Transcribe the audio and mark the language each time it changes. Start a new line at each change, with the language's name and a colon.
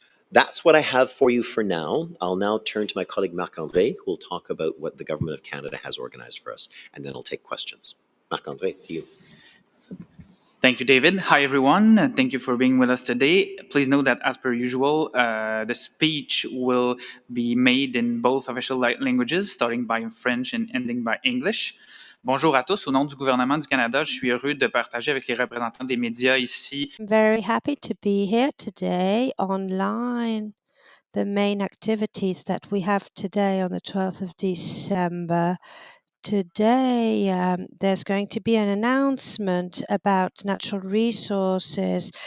English: That's what I have for you for now. I'll now turn to my colleague Marc-André, who will talk about what the Government of Canada has organized for us, and then I'll take questions. Marc-André, to you. Thank you, David. Hi, everyone. Thank you for being with us today. Please note that, as per usual, the speech will be made in both official languages, starting by French and ending by English.
French: Bonjour à tous. Au nom du gouvernement du Canada, je suis heureux de partager avec les représentants des médias ici.
English: I'm very happy to be here today online. The main activities that we have today on the 12th of December. Today, there's going to be an announcement about natural resources.